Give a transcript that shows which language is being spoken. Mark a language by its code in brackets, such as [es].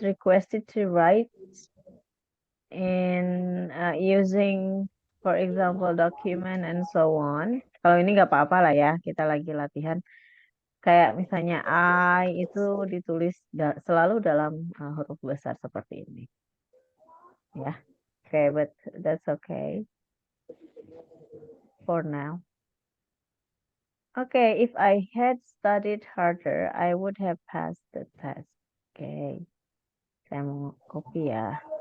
[en] Requested to write in using, for example, document and so on. [id] Kalau ini nggak apa-apa lah ya, kita lagi latihan. Kayak misalnya I itu ditulis selalu dalam huruf besar seperti ini. [en] Ya, okay, but that's okay for now. Okay, if I had studied harder, I would have passed the test. [id] Okay, saya mau copy ya.